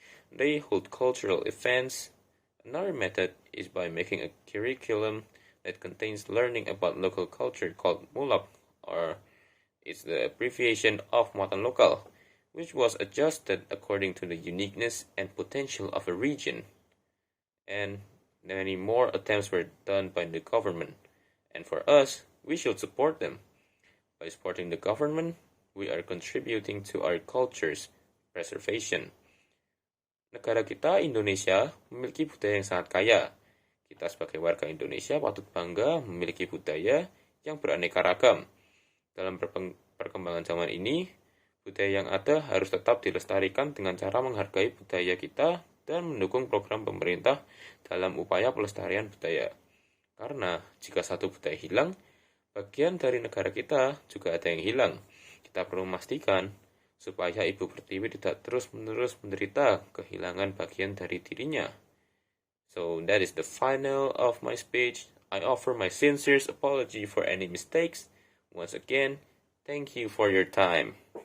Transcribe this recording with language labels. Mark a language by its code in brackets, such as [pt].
[en] They hold cultural events. Another method is by making a curriculum that contains learning about local culture called mulak, or it's the abbreviation of Muatan Lokal, which was adjusted according to the uniqueness and potential of a region. And many more attempts were done by the government. And for us, we should support them. By supporting the government, we are contributing to our culture's preservation. [id] Negara kita, Indonesia, memiliki budaya yang sangat kaya. Kita sebagai warga Indonesia patut bangga memiliki budaya yang beraneka ragam. Dalam perkembangan zaman ini, budaya yang ada harus tetap dilestarikan dengan cara menghargai budaya kita dan mendukung program pemerintah dalam upaya pelestarian budaya. Karena jika satu budaya hilang, bagian dari negara kita juga ada yang hilang. Kita perlu memastikan supaya Ibu Pertiwi tidak terus-menerus menderita kehilangan bagian dari dirinya. [en] So that is the final of my speech. I offer my sincerest apology for any mistakes. Once again, thank you for your time.